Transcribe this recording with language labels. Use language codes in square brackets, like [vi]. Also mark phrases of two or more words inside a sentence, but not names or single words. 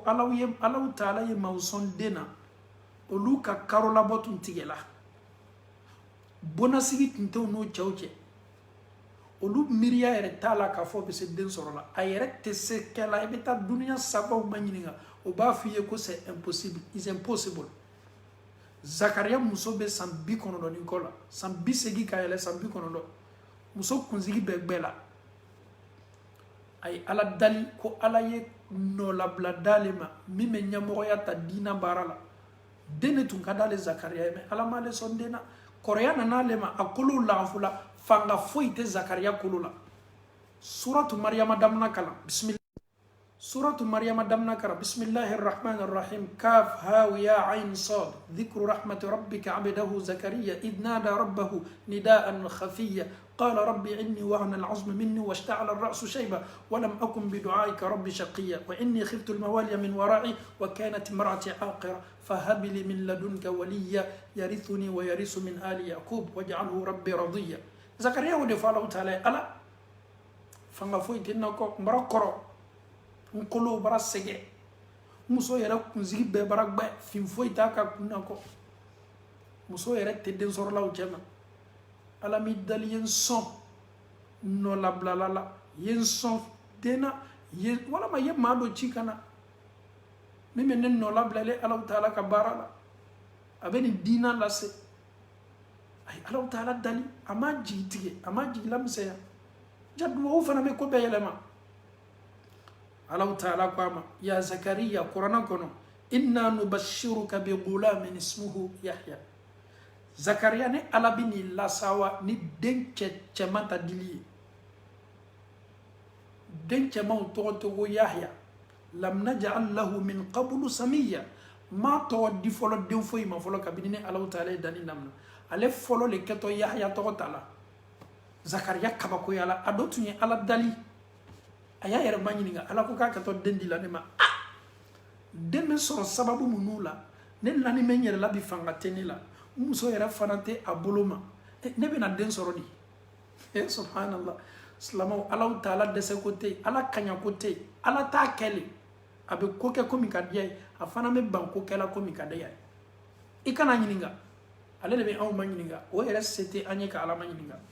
[bm] alaw taala ye maaw sɔn den na olu ka karo labɔ tun tigɛla bɔnasigi tun tɛ u n'o cɛw cɛ olu miiriya yɛrɛ t'a la k'a fɔ bɛ se den sɔrɔ la a yɛrɛ tɛ se kɛla i bɛ taa duniya sabaw ma ɲininka o b'a f'i ye ko [fr] c'est impossible [en] is impossible [bm] zakariya muso bɛ san 90 ni kɔ la san 80 ka yɛlɛ san 90 muso kunsigi bɛ gbɛ la a ye ala dali ko ala ye nɔlabila d'ale ma min bɛ ɲɛmɔgɔya ta diina baara la den de tun ka d'ale zakariya ye mɛ ala m'ale sɔn den na kɔrɔya nana ale ma a kolow lanfula fanga foyi tɛ zakariya kolo la suratu mariyama damina kalan bismillah [ar] سورة مريم دمنا كرا بسم الله الرحمن الرحيم كاف ها ويا عين صاد ذكر رحمة ربك عبده زكريا إذ نادى ربه نداء خفيا قال ربي إني وهن العظم مني واشتعل الرأس شيبا ولم أكن بدعائك ربي شقيا وإني خفت الموالي من ورائي وكانت امرأتي عاقرة فهب لي من لدنك وليا يرثني ويرث من آل يعقوب واجعله ربي رضيا زكريا ودفع الله تعالى ألا فنغفوي تنكو مرقرو [bm] nkolo bara sɛgɛ muso yɛrɛ kunsigi bɛɛ bara gbɛ fin foyi t'a ka kunna kɔ muso yɛrɛ tɛ den sɔrɔla o cɛ ma ala mi dali ye n sɔn nɔ labilala la ye n sɔn den na walama ye maa dɔ ci ka na min bɛ ne nɔ labilale alaw taala ka baara la a bɛ nin diina lase a ye alaw taala dali a ma jigi tigɛ a ma jigi lamisɛnya ja duwawu fana bɛ ko bɛɛ yɛlɛma alaw taala ko a ma ya zakariya kuranna kɔnɔ [ar] إنا نبشرك بغلام اسمه يحيى [bm] zakariya ni ala bɛ nin lasawa ni den cɛman ta dili ye den cɛmanw tɔgɔ tɛ ko yahya [ar] لم نجعل له من قبل سميا [bm] ma tɔgɔ di fɔlɔ den foyi ma fɔlɔ kabini ni alaw taala ye danni daminɛ ale fɔlɔ le kɛtɔ yahya tɔgɔ ta la zakariya kabakoya la a dɔ tun ye ala dali a y'a yɛrɛ ma ɲininka ala ko k'a ka tɔ den di la ne ma den bɛ sɔrɔ sababu minnu la ne lani bɛ n yɛrɛ la bi fanga tɛ ne la n muso yɛrɛ fana tɛ a bolo ma ne bɛna den sɔrɔ di subhanallah silamɛw alaw taala dɛsɛ ko tɛ yen ala kaɲa ko tɛ yen ala t'a kɛlen a bɛ ko kɛ komi ka diya ye a fana bɛ ban ko kɛla komi ka diya ye i kana ɲininka ale de bɛ anw ma ɲininka o yɛrɛ se tɛ an ye ka ala ma ɲininka